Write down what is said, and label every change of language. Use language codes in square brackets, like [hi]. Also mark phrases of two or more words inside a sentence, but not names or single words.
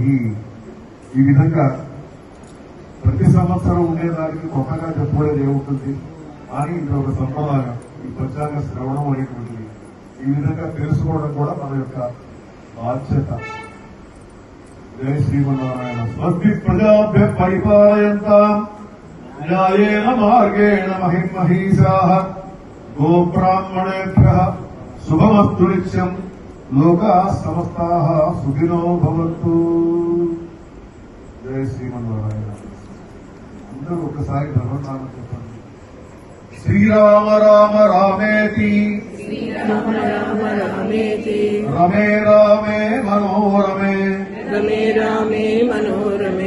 [te] ఈ విధంగా ప్రతి సంవత్సరం ఉండేదానికి కొత్తగా చెప్పుకోలేదు ఏముంటుంది అని ఇది ఒక సంప్రదాయం. ఈ పంచాంగ శ్రవణం అనేటువంటిది ఈ విధంగా తెలుసుకోవడం కూడా మన యొక్క బాధ్యత. జై శ్రీమన్నారాయణ. [sa] स्वस्ति प्रजाभ्य परिपालयन्तां न्यायेन मार्गेण महिमहीषाः गोब्राह्मणेभ्यः शुभमस्तु नित्यं. लोकाः समस्ताः सुखिनो भवन्तु. [te] జై శ్రీమన్నారాయణ. అందరూ ఒకసారి భగవన్నామం చెప్పండి. [sa] श्रीराम राम रामेति राम राम रामेति रमे रामे मनोरमे रमे रामे मनोरमे